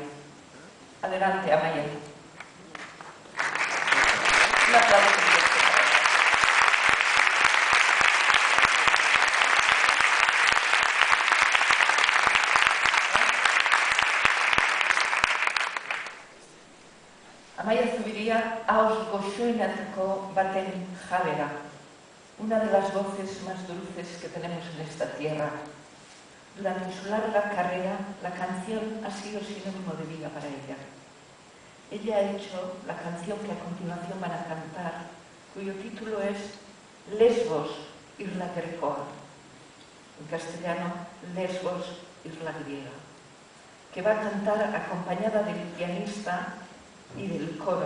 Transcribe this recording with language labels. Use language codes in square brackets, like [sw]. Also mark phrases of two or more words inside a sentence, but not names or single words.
[es] Adelante, Amaia. Un aplauso. [eu] Amaia Zubiría haus goxoenetako baten jabera, [es] una de las voces más dulces que tenemos en esta tierra. Durante su larga carrera, la canción ha sido sinónimo de vida para ella. Ella ha hecho la canción que a continuación van a cantar, cuyo título es Lesbos, Isla Grecoa, en castellano Lesbos, Isla Griega, que va a cantar acompañada del pianista y del coro.